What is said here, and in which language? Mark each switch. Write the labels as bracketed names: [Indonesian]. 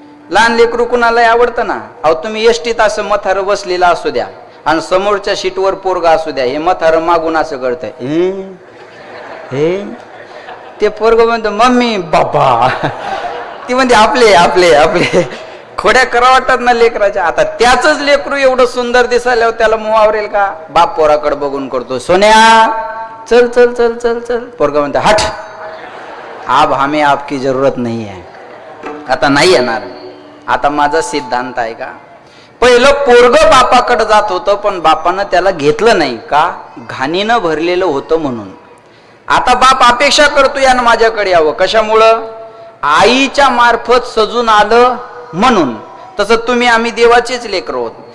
[Marathi] लहान लेकरू कुणालाही आवडतं ना. अहो तुम्ही एसटीत असं मथार बसलेला असू द्या आणि समोरच्या सीटवर पोरगा असू द्या, हे मथार मागून असं कळतंय, हे ते पोरग म्हणतो मम्मी बाबा, ती म्हणते आपले आपले आपले. खोड्या करा वाटतात ना लेकराच्या. आता त्याच लेकरू एवढं सुंदर दिसायला त्याला मोह आवरेल का? बाप पोराकडे बघून करतो, सोन्या चल चल चल चल चल. पोरगा म्हणतो हट, [Hindi] अब हमें आपकी जरूरत नहीं है. [Marathi] आता नाही येणार. आता माझा सिद्धांत आहे का, पहिलं पोरग बापाकडे जात होतं पण बापानं त्याला घेतलं नाही का? घाणीनं भरलेलं होतं म्हणून. आता बाप अपेक्षा करतो यानं माझ्याकडे यावं. कशामुळं? आईच्या मार्फत सजून आलं म्हणून. तसं तुम्ही आम्ही देवाचेच लेकर आहोत.